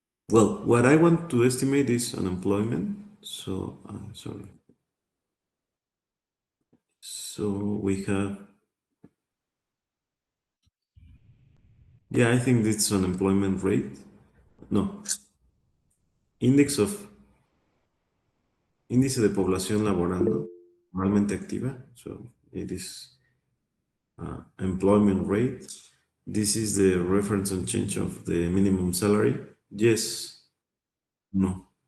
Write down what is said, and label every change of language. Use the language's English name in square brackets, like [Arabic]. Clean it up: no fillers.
[English] Well, what I want to estimate is unemployment. So, sorry. So we have, yeah, I think it's unemployment rate. No, index of, [Spanish] índice de población laborando, normalmente activa. [English] So it is employment rate. This is the reference and change of the minimum salary. Yes, no.